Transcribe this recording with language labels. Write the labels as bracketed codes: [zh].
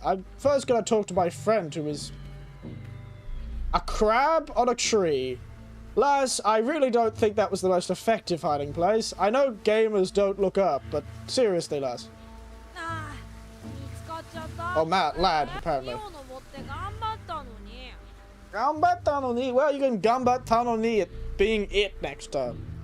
[en] I'm first gonna talk to my friend who is a crab on a tree. Lass, I really don't think that was the most effective hiding place. I know gamers don't look up, but seriously, Lass. [ja] ああ、見つかっちゃった。 [en] Oh, Matt, lad, apparently. [ja] 家を登って頑張ったのに。 Gambatta no ni. [en] Well, you can [ja] gambatta no ni [en] at being it next time.